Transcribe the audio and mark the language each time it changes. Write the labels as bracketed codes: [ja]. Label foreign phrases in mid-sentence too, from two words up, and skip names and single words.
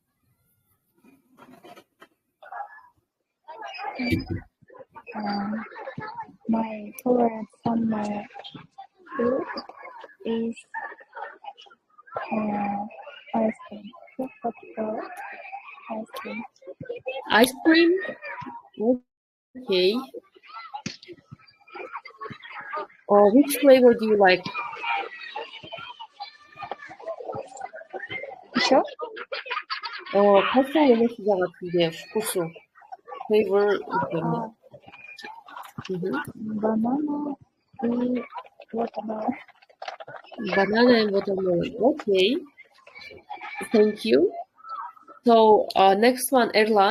[en] My favorite summer food is ice cream. Ice cream. Ice cream? Okay. Which flavor do you like? [ky] Еще? Кайсы эмес жагат сизге вкусу? [en] Flavor. Banana and watermelon. Banana and watermelon. Okay. Thank you. So next one, Erlan.